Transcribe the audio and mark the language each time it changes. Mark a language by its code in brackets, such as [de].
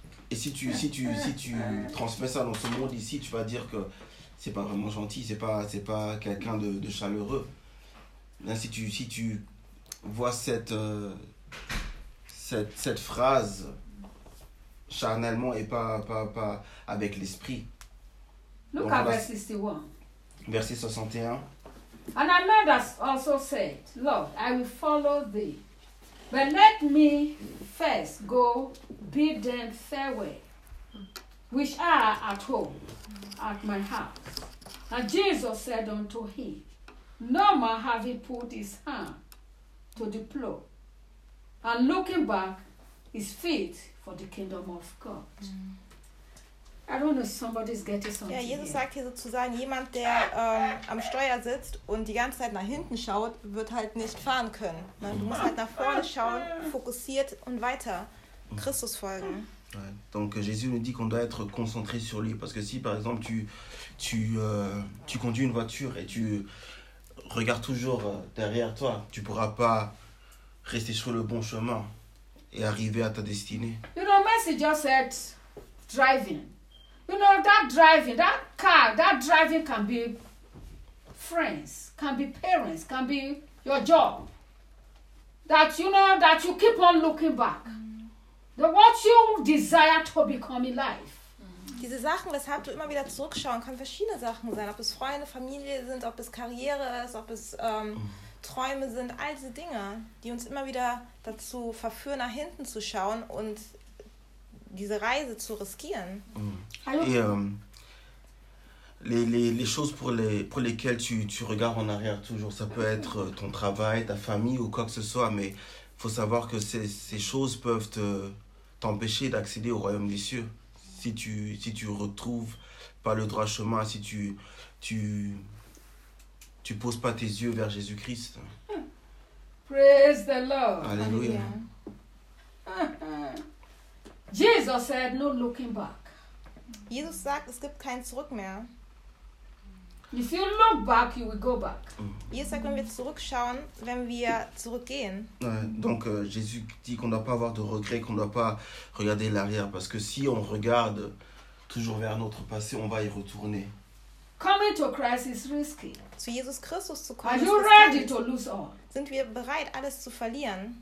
[fr] Et si tu transmets ça dans ce monde ici, tu vas dire que c'est pas vraiment gentil, c'est pas quelqu'un de chaleureux. Si tu vois cette phrase charnellement et pas avec l'esprit. [en] Look at verse 61. [fr] Verset 61. [en] And another also said, Lord, I will follow thee. But let me first go bid them farewell, which are at home, at my house. And Jesus said unto him, no man having put his hand to the plow, and looking back, his feet for the kingdom of God. I don't know if somebody's getting something. [de] Ja, Jesus sagt hier sozusagen, jemand, der am Steuer sitzt und die ganze Zeit nach hinten schaut, wird halt nicht fahren können. Ne? Du musst halt nach vorne schauen, fokussiert und weiter Christus folgen. [fr] Ouais. Donc Jésus nous dit qu'on doit être concentré sur lui, parce que si par exemple tu conduis une voiture et tu regardes toujours derrière toi, tu pourras pas rester sur le bon chemin et arriver à ta destinée. [en] You know, Messi just said driving. You know, that driving, that car, that driving can be friends, can be parents, can be your job. That, you know, that you keep on looking back. The what you desire to become in life. [de] Diese Sachen, weshalb du immer wieder zurückschauen, kann verschiedene Sachen sein. Ob es Freunde, Familie sind, ob es Karriere ist, ob es Träume sind. All diese Dinge, die uns immer wieder dazu verführen, nach hinten zu schauen und diese Reise zu riskieren. Mm. [fr] Et les choses pour lesquelles tu regardes en arrière toujours, ça peut être ton travail, ta famille ou quoi que ce soit, mais faut savoir que ces choses peuvent t'empêcher d'accéder au royaume des cieux. Si tu retrouves pas le droit chemin, si tu poses pas tes yeux vers Jésus-Christ. [en] Praise the Lord. [fr] Alléluia. [en] Jesus said, no looking back. [de] Jesus sagt, es gibt kein Zurück mehr. [en] If you look back, you will go back. [de] Hier sagt, wenn wir zurückschauen, wenn wir zurückgehen. [fr] Donc Jésus dit qu'on ne doit pas avoir de regrets, qu'on ne doit pas regarder l'arrière, parce que si on regarde toujours vers notre passé, on va y retourner. [en] Coming to Christ is risky. [de] Zu Jesus Christus zu kommen. [en] Are you ready to lose all? [de] Sind wir bereit, alles zu verlieren?